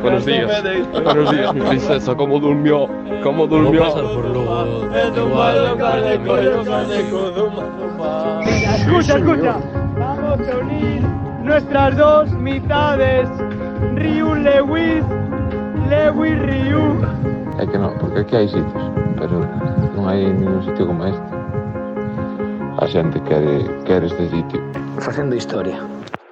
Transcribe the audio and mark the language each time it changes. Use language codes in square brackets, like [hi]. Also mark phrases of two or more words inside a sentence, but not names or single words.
[es] Buenos días, mi princesa, ¿cómo durmió? ¿Cómo durmió? Pasar por luego, Escucha. Vamos a unir nuestras dos mitades. Ryu Lewis, Ryu. [gl] É que non, porque aquí hai sitios, pero non hai ningún sitio como este. A xente quere este sitio. Facendo historia.